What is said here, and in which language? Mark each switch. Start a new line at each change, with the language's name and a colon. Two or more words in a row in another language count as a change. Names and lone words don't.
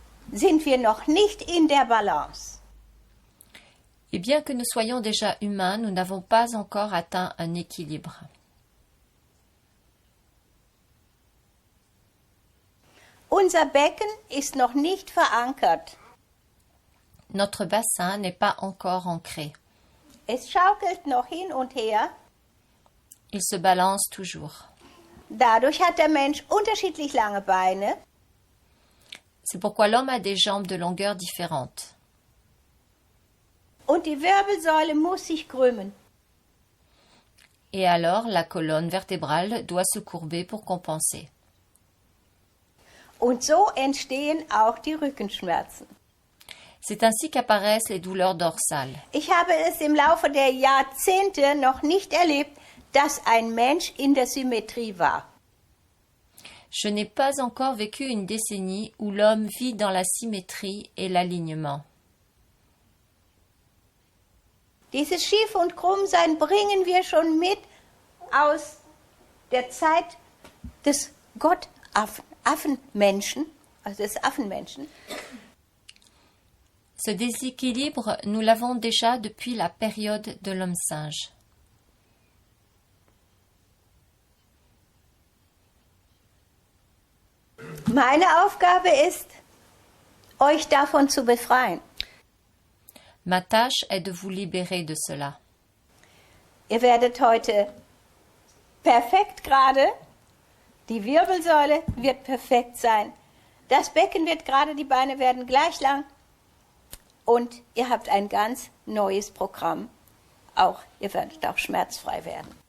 German: sind wir noch nicht in der Balance.
French: Et bien que nous soyons déjà humains, nous n'avons pas encore atteint un équilibre.
German: Unser Becken ist noch nicht verankert.
French: Notre bassin n'est pas encore ancré.
German: Es schaukelt noch hin und her.
French: Il se balance toujours.
German: Dadurch hat der Mensch unterschiedlich lange Beine.
French: C'est pourquoi l'homme a des jambes de longueur différentes.
German: Und die Wirbelsäule muss sich krümmen.
French: Et alors, la colonne vertébrale doit se courber pour compenser.
German: Und so entstehen auch die Rückenschmerzen.
French: C'est ainsi qu'apparaissent les douleurs dorsales.
German: Ich habe es im Laufe der Jahrzehnte noch nicht erlebt, dass ein Mensch in der Symmetrie war.
French: Je n'ai pas encore vécu une décennie où l'homme vit dans la symétrie et l'alignement.
German: Dieses Schief und Krummsein bringen wir schon mit aus der Zeit des Affenmenschen, also des Affenmenschen.
French: Ce déséquilibre, nous l'avons déjà depuis la période de l'homme singe.
German: Meine Aufgabe ist, euch davon zu befreien.
French: Ma tâche est de vous libérer de cela.
German: Ihr werdet heute perfekt gerade, die Wirbelsäule wird perfekt sein, das Becken wird gerade, die Beine werden gleich lang und ihr habt ein ganz neues Programm. Ihr werdet auch schmerzfrei werden.